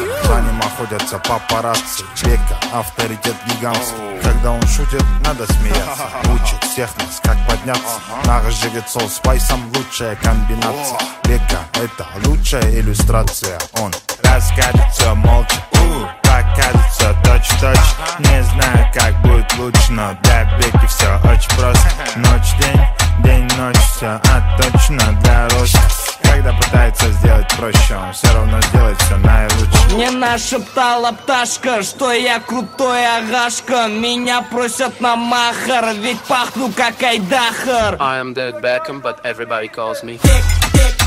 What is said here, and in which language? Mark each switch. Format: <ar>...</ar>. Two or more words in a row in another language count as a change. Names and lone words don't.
<ru>За ним охотятся папарацци. Бека авторитет гигантский. Когда он шутит, надо смеяться. Учит всех нас, как подняться.</ru> <kk>Нағыз жігіт сол спайсом,</kk> <ru>лучшая комбинация. Бека — это лучшая иллюстрация. Он расскажется молча, покажется точь-в-точь. Не знаю, как будет лучше, но для Беки все очень просто. Ночь-день, день-ночь, все отточено для роста. Когда пытается сделать проще, он все равно сделает все наилучше. Мне нашептала пташка, что я крутой агашка. Меня просят на махар, ведь пахну как айдахар.</ru> <en>I am David Beckham, but everybody calls me</en>